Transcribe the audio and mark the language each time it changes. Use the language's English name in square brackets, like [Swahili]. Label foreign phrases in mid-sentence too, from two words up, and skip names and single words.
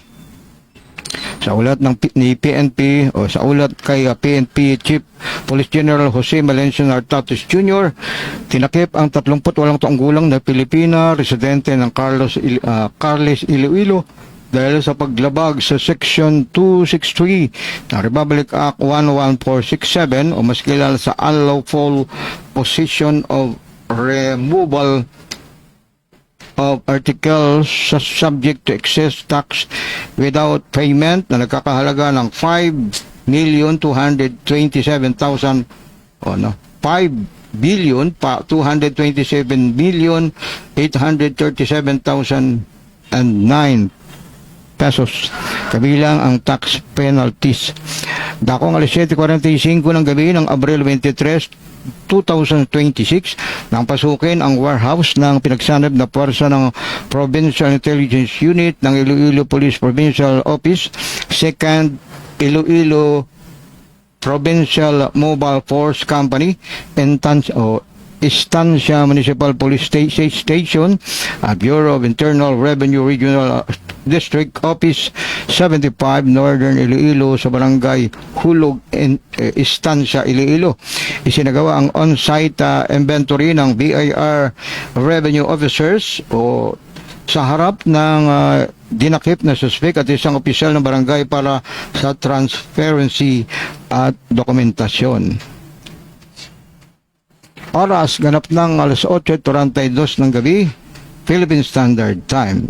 [Filipino] Sa ulat ni PNP o sa ulat kay PNP Chief Police General Jose Malencio Nartates Jr., tinakip ang 38 taong gulang na Pilipina, residente ng Carles Iloilo dahil sa paglabag sa Section 263 ng Republic Act 11467 o mas kilala sa [English] unlawful possession of removal of articles subject to excess tax without payment [Filipino] na nagkakahalaga ng 5,227,000 5,227,837,009 pesos kabilang ang [English] tax penalties. [Filipino] Dakong alas 7:45 ng gabi ng Abril 23, 2026 nang pasukin ang warehouse ng pinagsanib na puwersa ng Provincial Intelligence Unit ng Iloilo Police Provincial Office, 2nd Iloilo Provincial Mobile Force Company, Estancia Municipal Police Station at Bureau of Internal Revenue Regional District Office 75 Northern Iloilo sa Barangay Hulog, Estancia, Iloilo. Isinagawa ang [English] on-site inventory [Filipino] ng BIR Revenue Officers o sa harap ng dinakip na suspect at isang opisyal ng barangay para sa transparency at dokumentasyon. Oras ganap ng alas 8:32 ng gabi, Philippine Standard Time.